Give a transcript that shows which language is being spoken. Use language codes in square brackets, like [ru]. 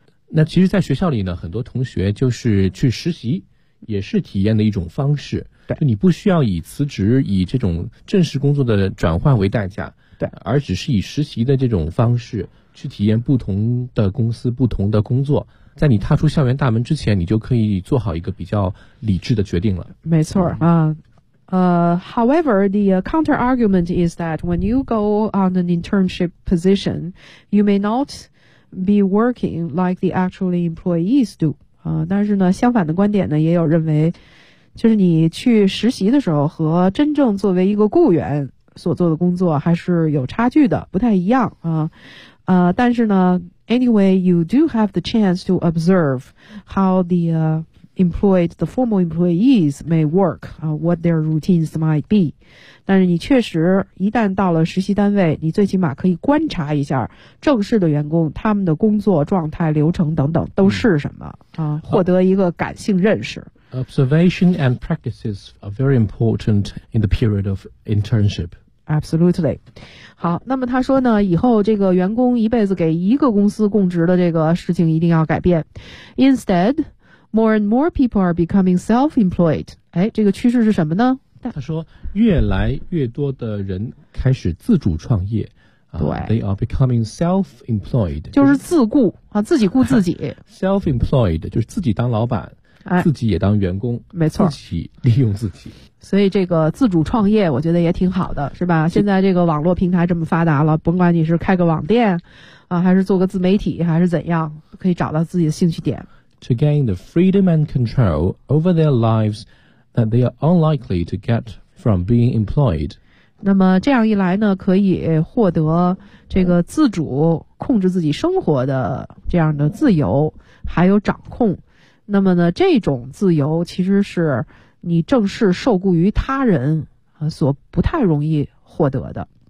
[zh] 那其实，在学校里呢，很多同学就是去实习，也是体验的一种方式。对，就你不需要以辞职、以这种正式工作的转换为代价，对，而只是以实习的这种方式。去体验不同的公司、不同的工作，在你踏出校园大门之前，你就可以做好一个比较理智的决定了。没错啊， [en] however, the counter argument is that when you go on an internship position, you may not be working like the actually employees do. [zh] 但是呢，相反的观点呢，也有认为，就是你去实习的时候和真正作为一个雇员所做的工作还是有差距的，不太一样啊。但是呢 [en] ，anyway, you do have the chance to observe how the employed, the formal employees may work, what their routines might be. [zh] 但是你确实一旦到了实习单位，你最起码可以观察一下正式的员工他们的工作状态、流程等等都是什么啊，获得一个感性认识。 [en] Observation and practices are very important in the period of internship. Absolutely. [zh] 好，那么他说呢，以后这个员工一辈子给一个公司供职的这个事情一定要改变。 [en] Instead, more and more people are becoming self-employed. [zh] 哎，这个趋势是什么呢？他说，越来越多的人开始自主创业。对 [en] ，they are becoming self-employed. [zh] 就是自雇啊，自己雇自己。 Self-employed 就是自己当老板。自己也当员工、哎、没错，自己利用自己，所以这个自主创业我觉得也挺好的，是吧？现在这个网络平台这么发达了，甭管你是开个网店啊，还是做个自媒体，还是怎样，可以找到自己的兴趣点。 [en] To gain the freedom and control over their lives that they are unlikely to get from being employed. [zh] 那么这样一来呢，可以获得这个自主控制自己生活的这样的自由还有掌控。那么呢，这种自由其实是你正式受雇于他人所不太容易获得的。